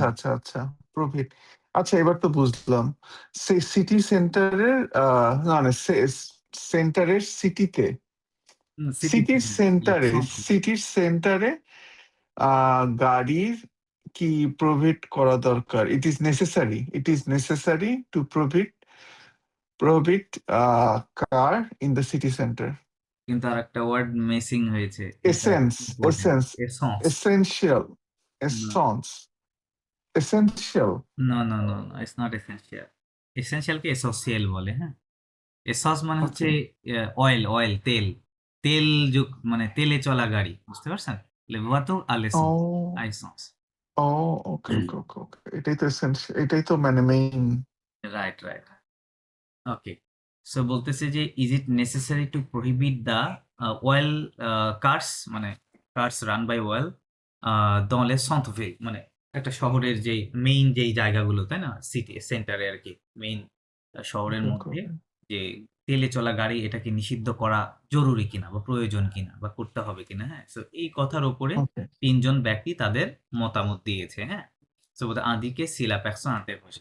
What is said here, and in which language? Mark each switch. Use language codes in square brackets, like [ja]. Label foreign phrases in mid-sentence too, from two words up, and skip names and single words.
[bn] আচ্ছা, আচ্ছা, আচ্ছা। প্রফিট। আচ্ছা এবার তো বুঝলাম। সিটি সেন্টারের না না সেন্টারের সিটিতে সিটিতে সিটির হ্যাঁ, সেন্টারে সন্ত্রাস। সিটির সেন্টারে গাড়ির কি প্রভিট করা দরকার? [en] It is necessary to prohibit car in the city center. [bn] কিন্তু আরেকটা ওয়ার্ড মিসিং হয়েছে। এটা [fr] Essence, [bn] ইম্পোর্টেন্ট। [fr] essence, [bn] এসেন্স। [en] essential, [bn] না, [en] essence, essential. [bn] না, না, না, না, [en] It's not essential. [bn] এসেনশিয়াল কে এসোসিয়াল বলে, হ্যাঁ? এসস মানে হচ্ছে [en] Okay. [bn] অয়েল, অয়েল, তেল। তেল মানে তেলে চলা গাড়ি। বুঝতে পারছেন? [fr] Le voiture à l'essence, à [en] Oh, [fr] essence. [en] okay, okay, okay, okay. [bn] এটাই তো essential, এটাই তো মানে মেইন। রাইট, রাইট। ওকে। সো বলতেছে যে [en] is it necessary to prohibit the oil cars [bn] মানে [en] cars run by oil [fr] dans les centres-villes [bn] মানে একটা শহরের যেই মেইন যেই জায়গাগুলো, তাই না? সিটি সেন্টারে আরকি। মেইন শহরের [en] Okay, okay, [bn] মধ্যে [en] okay. [bn] যে তেলে চলা গাড়ি এটাকে নিষিদ্ধ করা জরুরি কিনা বা প্রয়োজন কিনা বা করতে হবে কিনা, হ্যাঁ? সো এই কথার উপরে [en] Okay. [bn] ৩ জন ব্যক্তি তাদের মতামত দিয়েছে, হ্যাঁ? সো বোধহয় [fr] indique si la personne interrogée.